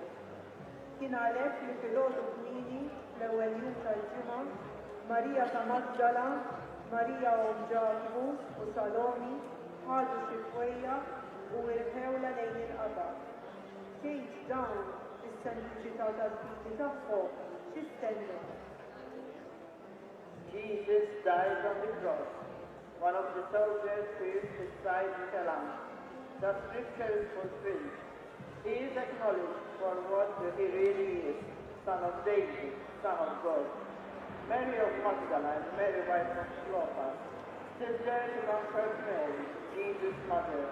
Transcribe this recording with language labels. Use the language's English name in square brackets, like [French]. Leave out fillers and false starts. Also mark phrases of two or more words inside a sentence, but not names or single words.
[Maltese] Kien għalhekk li filgħodu kmieni fl-ewwel jum tal-ġimgħa, Marija ta' Magdala, Marija om Ġakobu u Salomi ħadu xi fwejja u irħewla lejn il-qabar. Tgħid dawn is-sempliċità tal-fidi tagħhom x'istennew. [English] Jesus died on the cross. One of the soldiers pierced his side with a lance. The scripture is fulfilled. He is acknowledged for what he really is, Son of David. Son of God. Mary of Magdalene, Mary wife of Clopas, stood there to comfort Mary, Jesus' mother.